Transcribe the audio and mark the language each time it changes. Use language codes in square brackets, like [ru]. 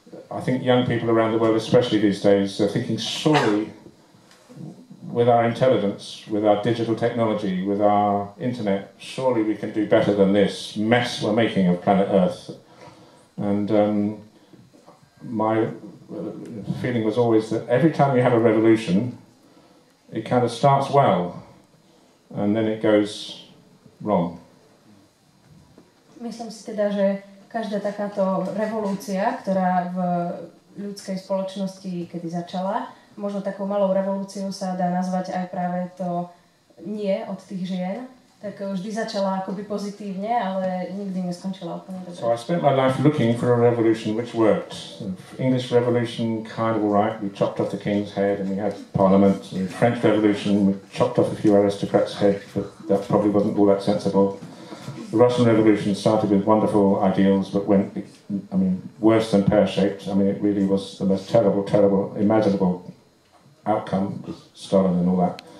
[en] I think young people around the world, especially these days, are thinking surely with our intelligence, with our digital technology, with our internet, surely we can do better than this mess we're making of planet Earth. And my feeling was always that every time you have a revolution, it kind of starts well, and then it goes wrong. [sk] Myslím si teda, že každá takáto revolúcia, ktorá v ľudskej spoločnosti kedy začala, možno takou malou revolúciou sa dá nazvať aj práve to nie od tých žien, tak vždy začala akoby pozitívne, ale nikdy neskončila úplne dobre. [en] So I spent my life looking for a revolution which worked. The English Revolution, kind of all right. We chopped off the king's head and we had parliament. The French Revolution, we chopped off a few aristocrats' heads, but that probably wasn't all that sensible. The Russian Revolution started with wonderful ideals, but went, I mean, worse than pear-shaped. I mean, it really was the most terrible imaginable outcome, with Stalin and all that.